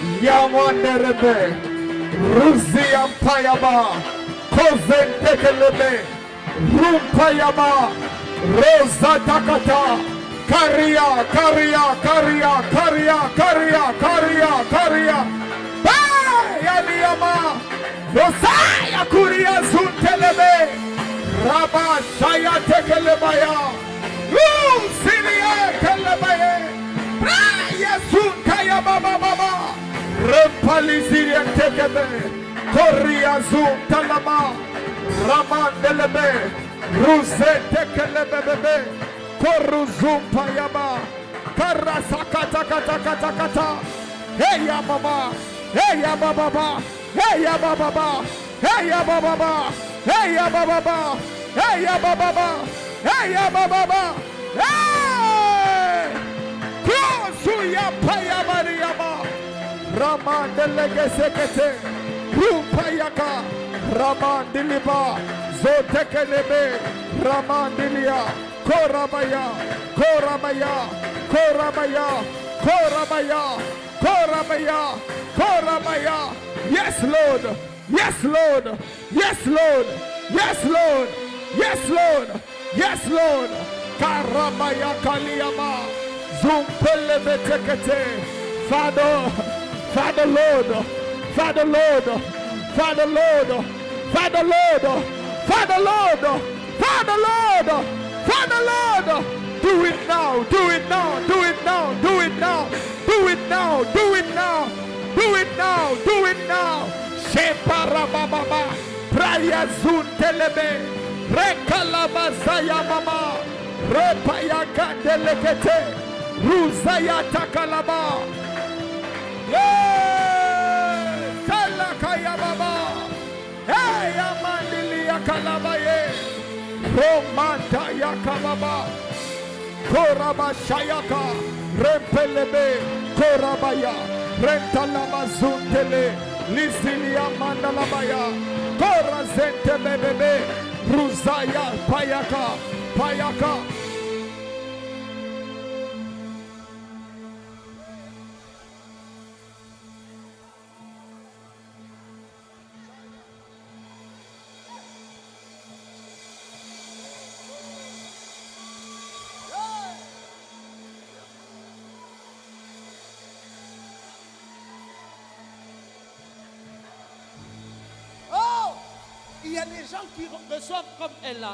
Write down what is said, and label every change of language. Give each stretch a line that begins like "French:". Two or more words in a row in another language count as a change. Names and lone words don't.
English: Ayamanderebe, Ruziam Payama, Kozentekelebe, Rumpayama, Rosa Takata, Karia, Karia, Karia, Karia, Karia, Karia, Karia, Yamiyama, Rosaya Kuria Zuntelebe, Rabba Shaya Tekelebaya, Silia Kelebaya, Yesun Kaya Baba Baba, Rempalizirian Tekebe, Koria Zun Talama, Raman Delebe, Ruse Tekelebebe, Koruzum Payama, Karasakata Kata Kata Kata, Hey ya Baba, Hey ya Baba, Hey ya Baba, Hey ya Baba, Hey ya Baba, Hey ya Baba, Hey ya Baba, Hey! Krosuya Payama, Raman Delegesekete, Rumpayaka, Raman Diliba, Zotekelebe, Raman Dilia, Korabaya, Korabaya, Korabaya, Korabaya, Korabaya, Korabaya. Yes, Lord. Yes, Lord. Yes, Lord. Yes, Lord. Yes, Lord. Yes, Lord. Karabaya Kaliyama. Zumpelebe Tekete. Father, Father Lord. Father Lord. Father Lord. Father Lord. Father Lord. Father Lord. Father Lord. Do it now. Do it now. Do it now. Do it now. Do it now. Do it now. Do it now. Do it now. Shepara Baba. Praya Zuntelebe. Rekalabazaya Mama. Repaya Kandelekete. Ruzaya Takalaba. Yeah. Kalakaya Baba. Hey, Amandili Yakalabaye. Romanta Yakababa. Koraba Shayaka. Rempelebe. Korabaya. Rentalama Zuntele. Lisilia Mandalabaya. Korazente Bebebe. Ruzaya Payaka. Payaka.
French: Il y a des gens qui reçoivent comme elle là.